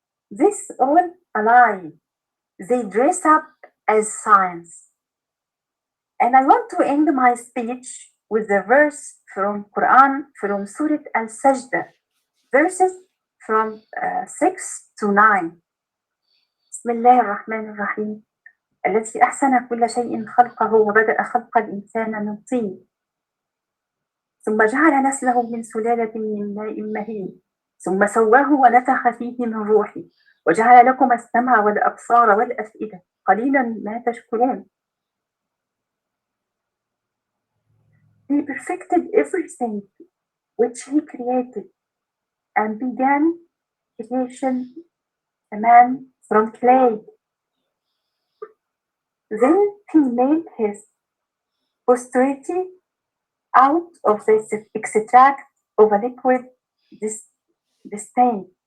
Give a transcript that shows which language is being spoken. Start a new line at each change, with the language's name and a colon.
English: This all a lie. They dress up as science. And I want to end my speech with a verse from Quran, from Surah Al-Sajdah, verses from 6 to 9.
Arabic: بسم الله الرحمن الرحيم الذي أحسن كل شيء خلقه وبدأ خلق الإنسان من طين ثم جعل نسله من سلالة من ماء مهين ثم سواه ونفخ فيه من روحه وجعل لكم السمع والأبصار والأفئدة قليلا ما تشكرون.
English: He perfected everything which he created and began creation a man from clay. Then he made his posterity out of this extract of a liquid disdain.